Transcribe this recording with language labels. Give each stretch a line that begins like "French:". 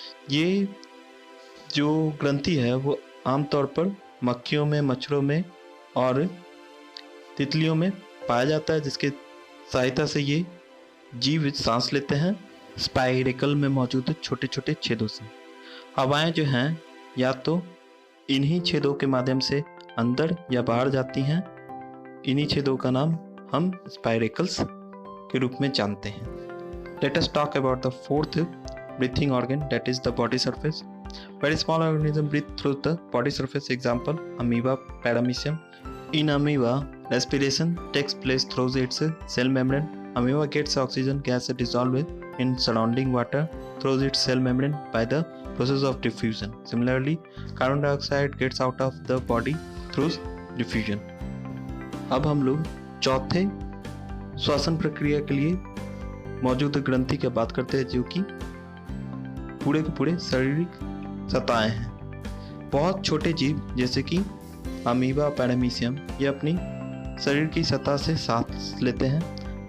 Hindi: ये जो ग्रंथि है वो आमतौर पर मक्खियों में, मच्छरों में और तितलियों में पाया जाता है, जिसके सहायता से ये जीव सांस लेते हैं स्पाइरेकल में मौजूद छोटे छोटे छेदों से। हवाएं जो हैं या तो इन्हीं छेदों के माध्यम से अंदर या बाहर जाती हैं। इन्हीं छेदों का नाम हम स्पाइरेकल्स के रूप में जानते हैं।
English: Let us talk about the fourth breathing organ, that is the body surface. Very small organism breathe through the body surface. Example, amoeba, paramecium. In amoeba, respiration takes place through its cell membrane. Amoeba gets oxygen gas dissolved in surrounding water through its cell membrane by the process of diffusion. Similarly, carbon dioxide gets out of the body through diffusion.
Hindi: अब हम लोग चौथे श्वसन प्रक्रिया के लिए मौजूद ग्रंथि की बात करते हैं, जो कि पूरे के पूरे शारीरिक सतहें हैं। बहुत छोटे जीव जैसे कि अमीबा, पैरामीशियम ये अपनी शरीर की सतह से सांस लेते हैं।